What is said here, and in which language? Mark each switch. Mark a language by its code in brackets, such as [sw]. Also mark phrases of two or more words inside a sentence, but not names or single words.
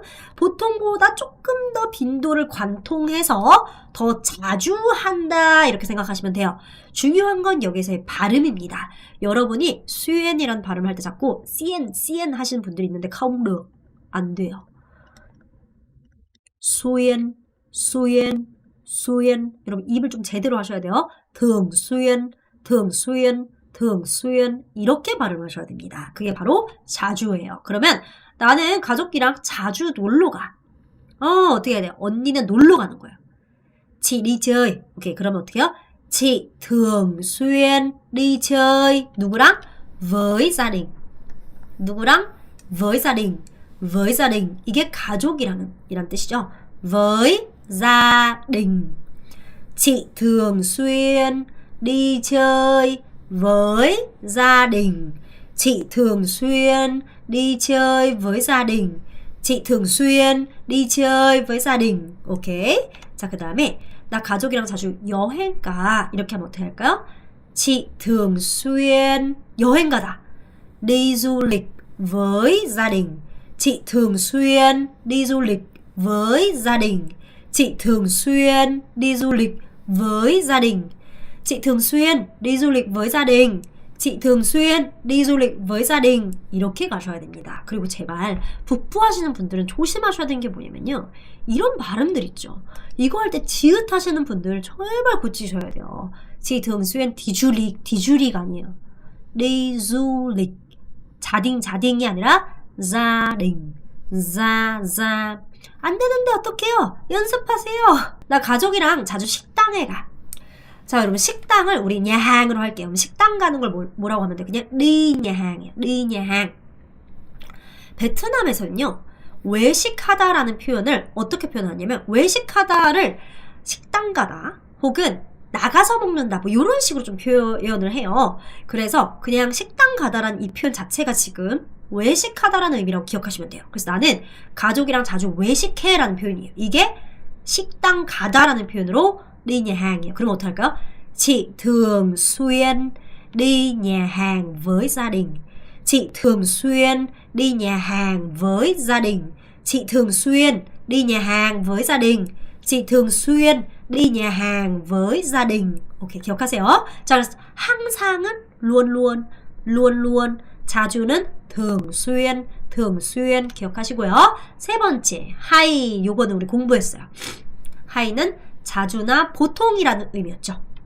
[ko] 보통보다 조금 더 빈도를 관통해서 더 자주 한다 이렇게 생각하시면 돼요. 중요한 건 여기서의 발음입니다. 여러분이 수엔이라는 발음을 할 때 자꾸 cn 하시는 분들이 있는데 카운르 안 돼요. 수엔 여러분 입을 좀 제대로 하셔야 돼요. [vi] thường xuyên [ko] 이렇게 발음하셔야 됩니다. 그게 바로 자주예요. 그러면 나는 가족이랑 자주 놀러 가. 어떻게 해야 돼요? 언니는 놀러 가는 거예요. [vi] chị đi chơi. [ko] 오케이, 그러면 어떻게 해요? [vi] chị thường xuyên đi chơi. 누구랑? với gia đình. 누구랑? với gia đình. [ko] 이게 가족이라는 뜻이죠. [vi] với gia đình. chị thường xuyên đi chơi với gia đình. chị thường xuyên đi chơi với gia đình. chị thường xuyên đi chơi với gia đình. [ko] 오케이. 자, 그 다음에 나 가족이랑 자주 여행 가. 이렇게 하면 어떻게 할까요? [vi] chị thường xuyên [ko] 여행 가다. [vi] đi du lịch với gia đình. chị thường xuyên đi du lịch với gia đình. chị thường xuyên đi du lịch với gia đình. chị thường xuyên đi du lịch với gia đình. chị thường xuyên đi du lịch với gia đình. [ko] 이렇게 가셔야 됩니다. 그리고 제발 부푸하시는 분들은 조심하셔야 되는 게 뭐냐면요. 이런 발음들 있죠. 이거 할 때 지읒 하시는 분들 제발 고치셔야 돼요. [vi] chị thường xuyên đi du lịch, đi du lịch 아니에요. đi du lịch. [ko] 자딩이 아니라 자딩. 안 되는데 어떡해요? 연습하세요. 나 가족이랑 자주 식당에 가. 자, 여러분 식당을 우리 냐항으로 할게요. 그럼 식당 가는 걸 뭐라고 하면 돼요? 그냥 르냐항이에요. 르냐항. 베트남에서는요. 외식하다라는 표현을 어떻게 표현하냐면 외식하다를 식당 가다 혹은 나가서 먹는다 뭐 이런 식으로 좀 표현을 해요. 그래서 그냥 식당 가다라는 이 표현 자체가 지금 외식하다라는 의미라고 기억하시면 돼요. 그래서 나는 가족이랑 자주 외식해라는 표현이에요. 이게 식당 가다라는 표현으로 [vi] đi nhà hàng. [ko] 그럼 어떡할까요? [vi] Chị thường xuyên đi nhà hàng với gia đình. Chị thường xuyên đi nhà hàng với gia đình. Chị thường xuyên đi nhà hàng với gia đình. Chị thường xuyên đi nhà hàng với gia đình. [ko] 오케이, 기억하세요. 자, 그래서 항상은 luôn, 자주는 [vi] thường xuyên [ko] 기억하시고요. 세 번째, 하이. 요거는 우리 공부했어요. 하이는 자주나 보통이라는 의미였죠.